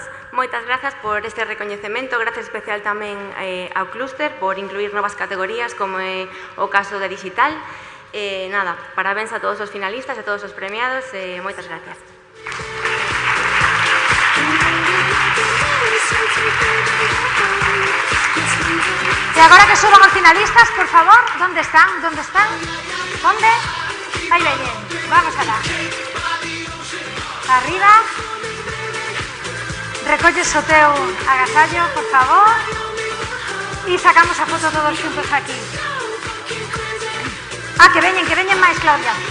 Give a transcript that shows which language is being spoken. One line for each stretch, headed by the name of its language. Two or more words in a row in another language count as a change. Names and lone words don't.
Galician: Moitas grazas por este recoñecemento. Gracias especial tamén ao clúster por incluir novas categorías, como é o caso da digital. Nada, parabéns a todos os finalistas, a todos os premiados, moitas gracias. E agora que suban os finalistas,
Spanish: por favor, ¿dónde están? ¿Dónde están? ¿Dónde?
Galician: Ahí veñen, vamos alá. Arriba. Recolles o teu agasallo, por favor. E sacamos a foto todos xuntos aquí. Que veñen máis, Claudia.